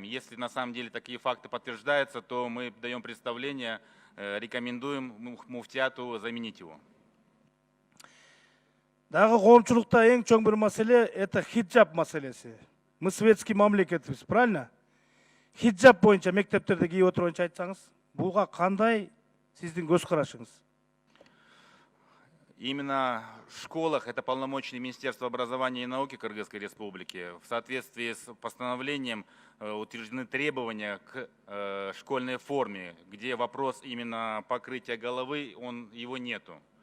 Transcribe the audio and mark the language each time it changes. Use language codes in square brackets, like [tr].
[ru] Если на самом деле такие факты подтверждаются, то мы даем представление, рекомендуем муфтияту заменить его. [ky] Дагы коомчулукта эң чоң бир маселе это хиджаб маселеси. [ru] Мы светский мамлекетбиз, правильно? [ky] Хиджаб боюнча мектептерде кийип отурганча айтсаңыз, буга кандай сиздин көз карашыңыз? [ru] Именно в школах это полномочия Министерства образования и науки Кыргызской Республики. В соответствии с постановлением утверждены требования к школьной форме, где вопрос именно покрытия головы, его нету.